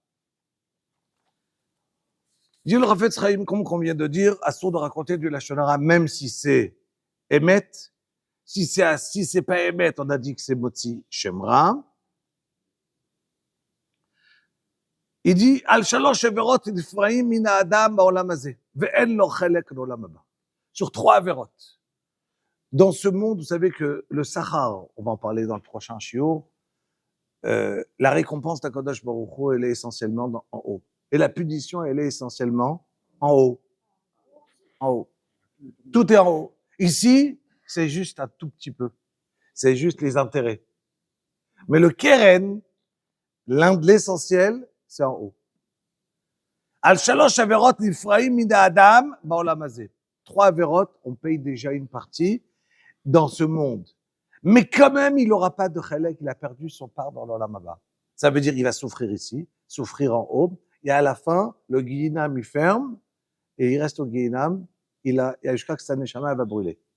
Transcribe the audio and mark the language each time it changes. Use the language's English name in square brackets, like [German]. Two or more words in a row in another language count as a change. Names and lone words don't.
[French] Dit le Rafetz Chaim, comme on vient de dire, assourd de raconter du [Hebrew] לשון הרע, [French] même si c'est émet. Si c'est pas émet, on a dit que c'est [Hebrew] מוציא שם רע. [French] Il dit, [Hebrew] על שלוש עבירות נפרעים מן האדם בעולם הזה ואין לו חלק לעולם הבא. [French] Sur 3 averot. Dans ce monde, vous savez que le Sahar, on va en parler dans le prochain shiur, la récompense d' [Hebrew] הקדוש ברוך הוא, [French] elle est essentiellement en haut. Et la punition, elle est essentiellement en haut. En haut. Tout est en haut. Ici, c'est juste un tout petit peu. C'est juste les intérêts. Mais le keren, l'essentiel, c'est en haut. [Hebrew] על שלוש עבירות נפרעים מן האדם בעולם הזה. [French] 3 averot, on paye déjà une partie dans ce monde. Mais quand même, il n'aura pas de chelek, il a perdu son part dans l' [Hebrew] עולם הבא. [French] Ça veut dire qu'il va souffrir ici, souffrir en haut, et à la fin, le guinam, il ferme, et il reste au guinam, il a jusqu'à que sa neshama va brûler.